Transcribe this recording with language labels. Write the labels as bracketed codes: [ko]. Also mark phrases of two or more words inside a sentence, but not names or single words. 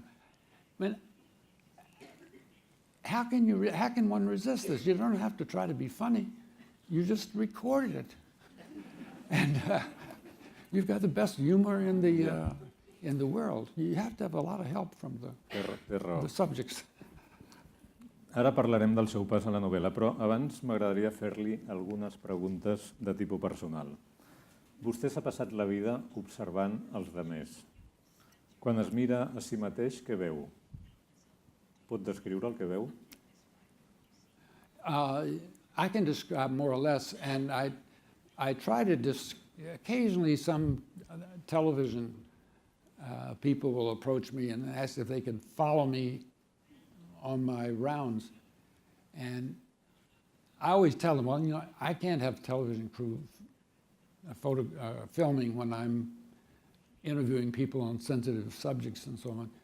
[en] I mean, how can one resist this? You don't have to try to be funny. You just record it. And you've got the best humor in the world. You have to have a lot of help from the subjects. [ca] Ara parlarem del seu pas a la novel·la, però abans m'agradaria fer-li algunes preguntes de tipus personal. Vostè s'ha passat la vida observant els demés. Quan es mira a si mateix, què veu? Pot descriure el que veu? [en] I can describe more or less, and I try to occasionally some television people will approach me and ask if they can follow me on my rounds. And I always tell them, well, I can't have television crew filming when I'm interviewing people on sensitive subjects and so on.